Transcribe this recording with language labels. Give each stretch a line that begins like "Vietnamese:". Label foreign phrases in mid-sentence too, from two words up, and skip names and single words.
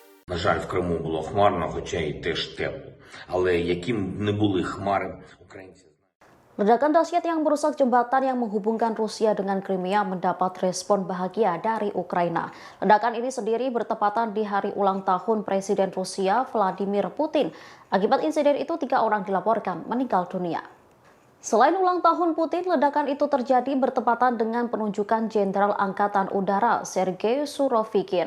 Ukrainian: На жаль, в Криму було хмарно, хоча й теж тепло. Але яким б не були хмари, українці...
Indonesian: Ledakan dahsyat yang merusak jembatan yang menghubungkan Rusia dengan Crimea mendapat respon bahagia dari Ukraina. Ledakan ini sendiri bertepatan di hari ulang tahun Presiden Rusia Vladimir Putin. Akibat insiden itu 3 orang dilaporkan meninggal dunia. Selain ulang tahun Putin, ledakan itu terjadi bertepatan dengan penunjukan Jenderal Angkatan Udara Sergei Surovikin.